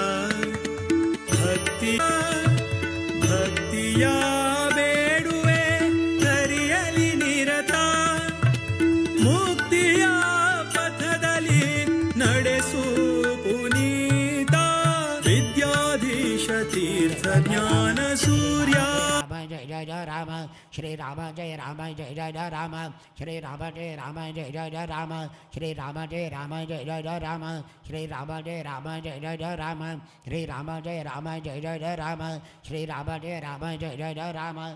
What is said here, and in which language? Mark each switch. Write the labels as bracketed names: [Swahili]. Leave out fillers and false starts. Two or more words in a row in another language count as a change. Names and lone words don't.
[Kannada] ಭಕ್ತಿಯ ಬೇಡುವೆ ಹರಿಯಲಿ ನಿರತ ಮುಕ್ತಿಯ ಪಥದಲ್ಲಿ ನಡೆಸು ಪುನೀತ ವಿದ್ಯಾಧೀಶ ತೀರ್ಥ ಜ್ಞಾನ ಸೂರ್ಯ [Hindi] जय जय जय राम श्री राम जय जय जय राम श्री राम जय जय राम श्री राम जय जय राम श्री राम जय जय जय राम श्री राम जय जय राम श्री राम जय जय राम